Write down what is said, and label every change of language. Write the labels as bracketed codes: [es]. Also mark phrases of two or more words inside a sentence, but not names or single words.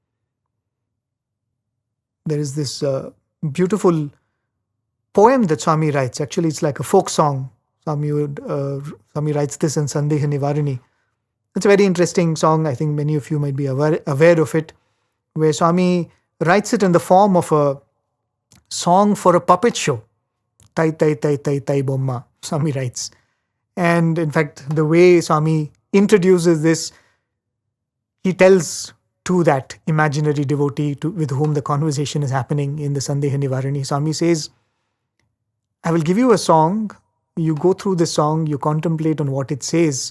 [en] There is this beautiful poem that Swami writes. Actually, it's like a folk song. Swami writes this in Sandeha Nivarani. It's a very interesting song. I think many of you might be aware of it, where Swami writes it in the form of a song for a puppet show. [te] తై తై తై తై తై బొమ్మ, [en] Swami writes. And in fact, the way Swami introduces this, he tells to that imaginary devotee with whom the conversation is happening in the Sandeha Nivarani. Swami says, I will give you a song. You go through the song, you contemplate on what it says.